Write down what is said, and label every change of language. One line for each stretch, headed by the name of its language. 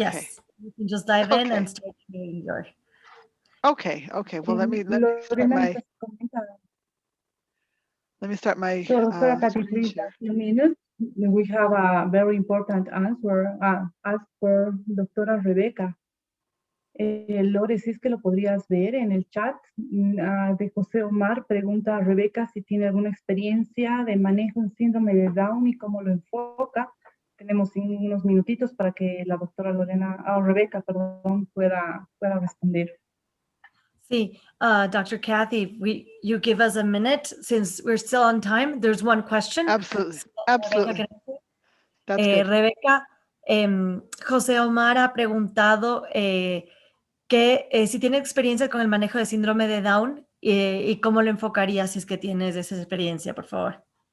English: yes, you can just dive in Okay. and start sharing your. Okay. Well, let me start my So, Dr. Cathy, screen please, share. a few minutes. We have a very important answer asked for Doctora Rebeca.
Spanish: Lore, si es que lo podrías ver en el chat de José Omar, pregunta a Rebeca si tiene alguna experiencia de manejo en síndrome de Down y cómo lo enfoca. Tenemos unos minutitos para que la doctora Rebeca, perdón, pueda responder. Sí, Dr.
English: Cathy, you give us a minute since we're still on time. There's one question. Absolutely. Absolutely. That's good.
Spanish: Rebeca, José Omar ha preguntado si tiene experiencia con el manejo de síndrome de Down y cómo lo enfocaría si es que tienes esa experiencia, por favor.